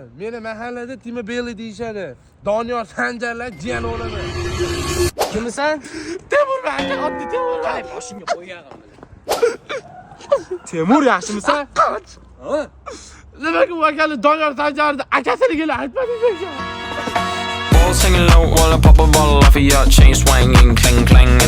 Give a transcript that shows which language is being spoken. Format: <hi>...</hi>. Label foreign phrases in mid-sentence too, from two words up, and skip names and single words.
<uz>Meni mahallada Tima Beli deyishadi. Doniyor Sanjarlar jiyan olaman. Kimsan? Temur aka, oddiy Temur. Qay boshingga qo'ygan. Temur, yaxshimisan? Qoch. Nimaga u akani Doniyor Sanjarni akasiniga aytmadingiz?</uz> <en>Singing low while I pop a bottle off of your chain swinging, clang clang, and</en>